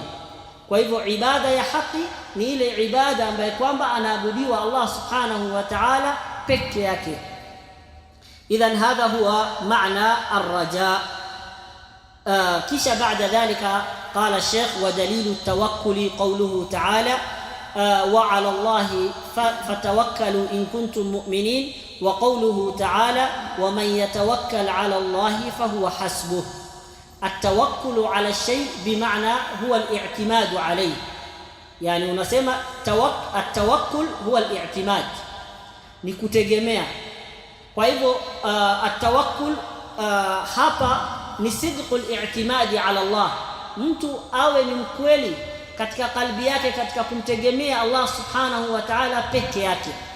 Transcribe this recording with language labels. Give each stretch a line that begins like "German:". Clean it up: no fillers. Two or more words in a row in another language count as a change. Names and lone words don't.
Swahili: Kwa hivyo ibada ya haki ni ile ibada ambayo kwamba anaabudiwa Allah
Arabic: سبحانه وتعالى
Swahili: peke yake.
Arabic: إذن هذا هو معنى الرجاء. kisha بعد ذلك قال الشيخ، ودليل التوكل قوله تعالى وعلى الله فتوكلوا إن كنتم مؤمنين، وقوله تعالى ومن يتوكل على الله فهو حسبه. التوكل على الشيء بمعنى هو الاعتماد عليه، يعني unasema التوكل هو الاعتماد,
Swahili: ni kutegemea. Kwa hivyo التوكل hapa ni
Arabic: صدق الاعتماد على الله,
Swahili: mtu awe ni mkweli katika kalbi yake katika kumtegemea Allah
Arabic: سبحانه وتعالى
Swahili: peke yake.